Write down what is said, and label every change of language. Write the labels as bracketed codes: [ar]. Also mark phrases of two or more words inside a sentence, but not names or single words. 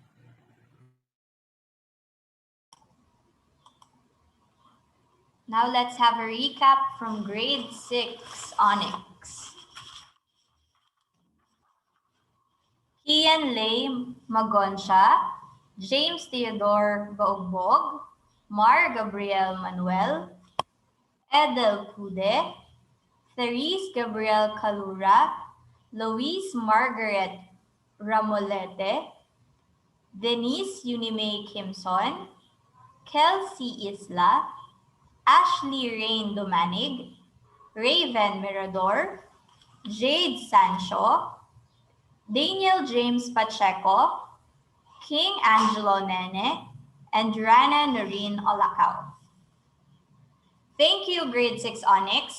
[en] Now let's have a recap from grade 6 Onyx. Kian Lay Magonsha, James Theodore Baugbog, Mar Gabriel Manuel, Edel Cude, Therese Gabriel Calura, Louise Margaret Ramolete, Denise Unimay Kimson, Kelsey Isla, Ashley Rain Domanig, Raven Mirador, Jade Sancho, Daniel James Pacheco, King Angelo Nene, and Rana Noreen Olacao. Thank you, grade 6 Onyx.